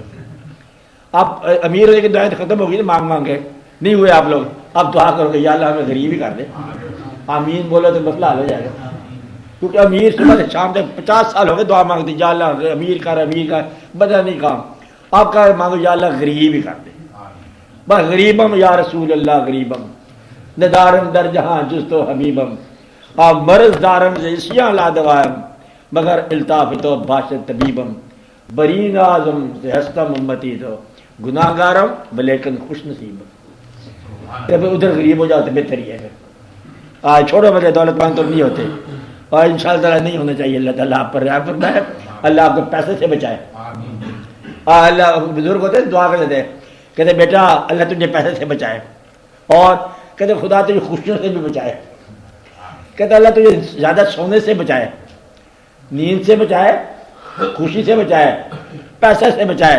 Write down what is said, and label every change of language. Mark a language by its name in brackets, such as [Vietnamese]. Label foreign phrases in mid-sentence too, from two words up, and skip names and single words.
[Urdu] اب امیر ہونے کی دعائیں ختم ہو گئی نا، مانگ مانگ کے نہیں ہوئے آپ لوگ، اب دعا کرو کہ [Arabic] یا اللہ [Urdu] ہمیں غریب ہی کر دے۔ آمین بولو تو مسئلہ حل ہو جائے گا، کیونکہ امیر صبح سے شام تک 50 سال ہو گئے دعا مانگتے، [Arabic] یا اللہ [Urdu] امیر کر، امیر کر، بدلا نہیں کام۔ آپ کا مانگو یا اللہ غریب ہی کر دے، بس [Persian] غریبم یا رسول اللہ غریبم، ندارم در جہاں جز تو حبیبم، آپ مرض دارم زیسیاں لا دوائم، مگر الطاف تو باشد طبیبم، بری نازم سے ہستم امتی تو گناہ گارم بلیکن خوش نصیبم۔ [Urdu] ادھر غریب ہو جاؤ تو بہتر ہی ہے۔ آج چھوڑو بلے دولت مند تو نہیں ہوتے، اور انشاءاللہ تعالیٰ نہیں ہونا چاہیے۔ اللہ تعالیٰ آپ پر رحم فرمائے ہے، اللہ آپ کو پیسے سے بچائے۔ اللہ بزرگ ہوتے دعا کر دیتے، کہتے بیٹا اللہ تجھے پیسے سے بچائے، اور کہتے خدا تجھے خوشیوں سے بھی بچائے، کہتے اللہ تجھے زیادہ سونے سے بچائے، نیند سے بچائے، خوشی سے بچائے، پیسے سے بچائے۔